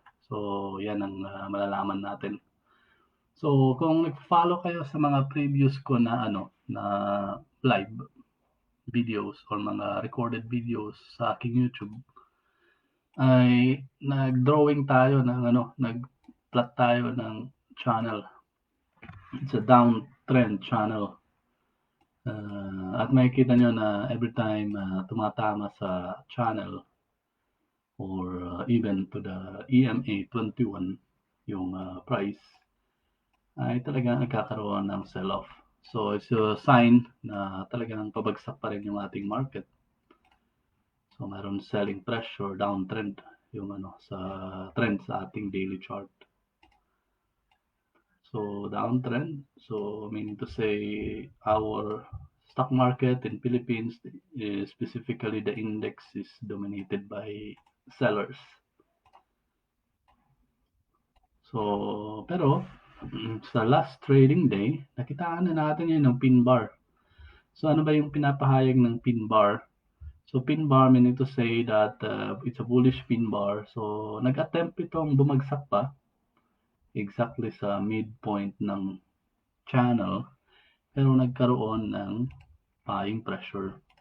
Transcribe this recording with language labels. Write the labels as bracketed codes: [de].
[tl] So yan ang malalaman natin. So kung nag-follow kayo sa mga previous ko na na live videos or mga recorded videos sa aking YouTube, ay nag-drawing tayo ng nag-plot tayo ng channel. [en] It's a downtrend channel. [tl] At makikita nyo na every time tumatama sa channel or even to the EMA 21 yung price ay talagang nagkakaroon ng sell-off. So it's a sign na talagang pabagsak pa rin yung ating market. So mayroon selling pressure, downtrend yung sa trend sa ating daily chart. [en] So downtrend, so meaning to say our stock market in Philippines, specifically the index is dominated by sellers. [tl] So pero sa last trading day, nakitaan na natin yun ng pin bar. So ano ba yung pinapahayag ng pin bar? [en] So pin bar meaning to say that it's a bullish pin bar. [tl] So nag-attempt itong bumagsak pa exactly sa midpoint ng channel pero nagkaroon ng buying pressure.